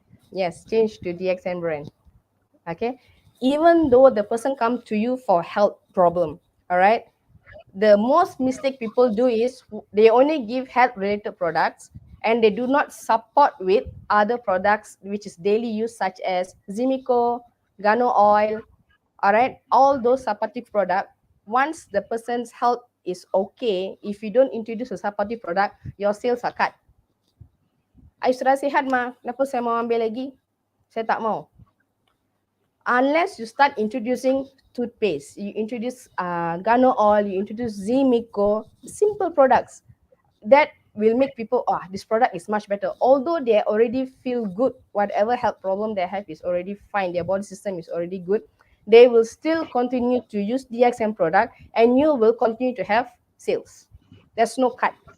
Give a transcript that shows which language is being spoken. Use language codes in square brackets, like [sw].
[en] Yes, change to DXN brand. Okay, even though the person come to you for health problem, all right, the most mistake people do is they only give health related products and they do not support with other products which is daily use, such as Zimico, Gano oil. All right, all those supportive product. Once the person's health is okay, if you don't introduce a supportive product, your sales are cut. [ms] I sudah sihat ma, kenapa saya mau ambil lagi? Saya tak mau. [en] Unless you start introducing toothpaste, you introduce Gano oil, you introduce Zimico, simple products that will make people, this product is much better. Although they already feel good, whatever health problem they have is already fine, their body system is already good, they will still continue to use DXM product and you will continue to have sales. There's no cut.